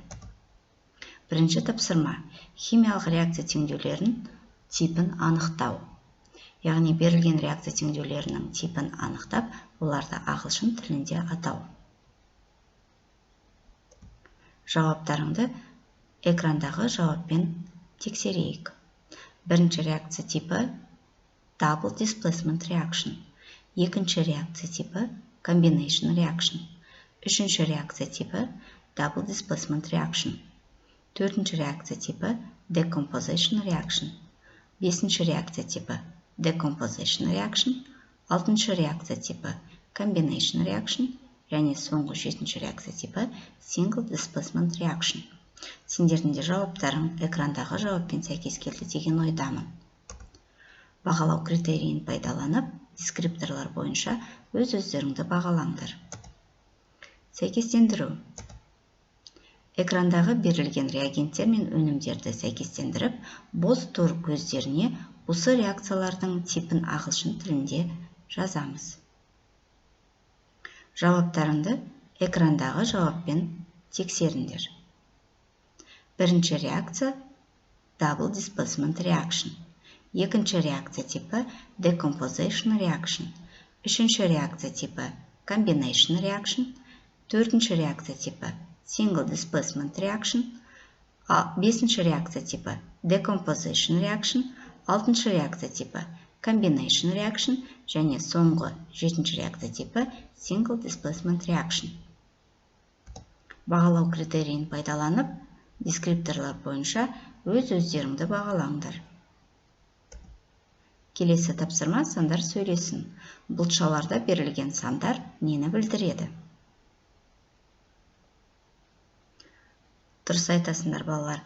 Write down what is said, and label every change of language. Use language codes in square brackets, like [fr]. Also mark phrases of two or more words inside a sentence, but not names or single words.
[kk] Бірінші тапсырма: химиялық реакция теңдеулерінің типін анықтау. Яғни берілген реакция теңдеулерінің типін анықтап, оларды ағылшын тілінде атау. Жауаптарыңды экрандағы жауаппен тексерейік. Бірінші реакция типі [en] double displacement reaction. [kk] Екінші реакция типі [en] combination reaction. [kk] Үшінші реакция типі [en] double displacement reaction. [kk] Төртінші реакция типі [en] decomposition reaction. [kk] Бесінші реакция типі [en] decomposition reaction. [kk] Алтыншы реакция типі [en] combination reaction. [kk] Және соңғы жетінші реакция типі [en] single displacement reaction. [kk] Сендердің де жауаптарың экрандағы жауаппен сәйкес келді деген ойдамын. Бағалау критерийін пайдаланып, дескрипторлар бойынша өз-өздеріңді бағалаңдар. Сәйкестендіру. Экрандағы берілген реагенттер мен өнімдерді сәйкестендіріп, бос тур көздеріне осы реакциялардың типін ағылшын тілінде жазамыз. Жауаптарыңды экрандағы жауаппен тексеріңдер. Бірінші реакция [en] double displacement reaction. [kk] Екінші реакция типі [en] decomposition reaction. [kk] Үшінші реакция типі [en] combination reaction. [kk] Төртінші реакция типі [en] single displacement reaction. [kk] Бесінші реакция типі [en] decomposition reaction. [kk] Алтыншы реакция типі [en] combination reaction. [kk] Және соңғы жетінші реакция типі [en] single displacement reaction. [kk] Бағалау критерийін пайдаланып, дескрипторлар бойынша өз-өздеріңді бағалаңдар. Келесі тапсырма сандар сөйлесін. Бұлтшаларда берілген сандар нені білдіреді? Дұрыс айтасыңдар балалар.